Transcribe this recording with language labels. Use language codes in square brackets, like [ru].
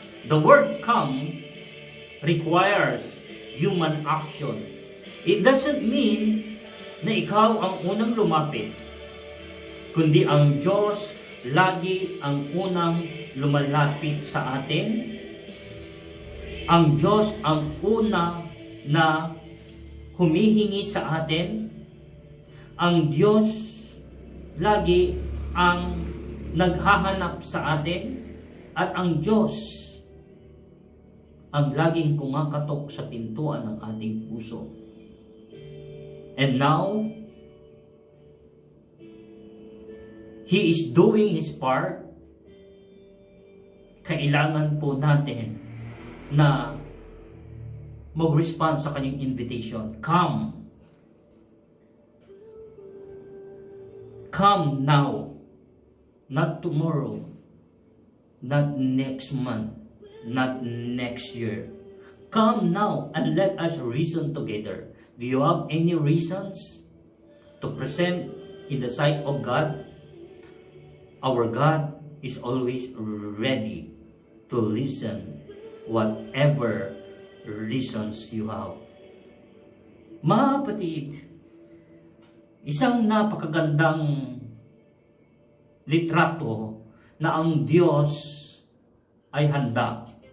[en] The word come requires human action. It doesn't mean [tl] na ikaw ang unang lumapit, kundi ang Diyos lagi ang unang lumalapit sa atin. Ang Diyos ang una na humihingi sa atin. Ang Diyos lagi ang naghahanap sa atin. At ang Diyos ang laging kumakatok sa pintuan ng ating puso. [en] And now, He is doing His part. [tl] Kailangan po natin na mag-respond sa kanyang invitation. Come. [en] Come now. Not tomorrow. Not next month. Not next year. Come now and let us reason together. Do you have any reasons to present in the sight of God? Our God is always ready to listen whatever reasons you have. [tl] Mga kapatid, isang napakagandang litrato na ang Diyos ay handa.